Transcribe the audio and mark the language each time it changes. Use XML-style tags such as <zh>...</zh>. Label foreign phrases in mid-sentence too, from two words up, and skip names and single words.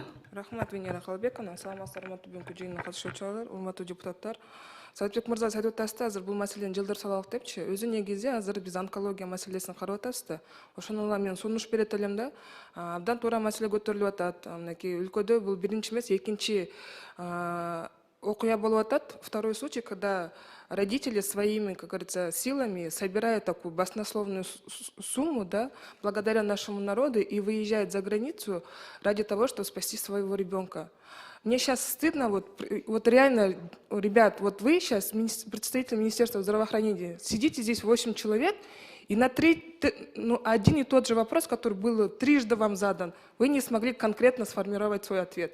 <ky>Рахмат, Венера Калбековна. Саламатсыздар, урматтуу бүгүнкү жыйынга катышуучулар, урматтуу депутаттар. Советбек мырза айтып атасыздар, азыр бул маселени жылдыр салалык депчи. Өзү негизи азыр биз онкология маселесин карап атабыз да. Ошону мен сунуш берет элем да. Абдан туура маселе көтөрүлүп атат. Мынакей өлкөдө бул биринчи эмес, экинчи окуя болуп атат.</ky> <ru>Второй случай, когда родители своими, как говорится, силами собирают такую баснословную сумму, да, благодаря нашему народу и выезжают за границу ради того, чтобы спасти своего ребенка. Мне сейчас стыдно, вот реально, ребят, вот вы сейчас, представители Министерства здравоохранения, сидите здесь 8 человек, и на один и тот же вопрос, который был трижды вам задан, вы не смогли конкретно сформировать свой ответ.</ru>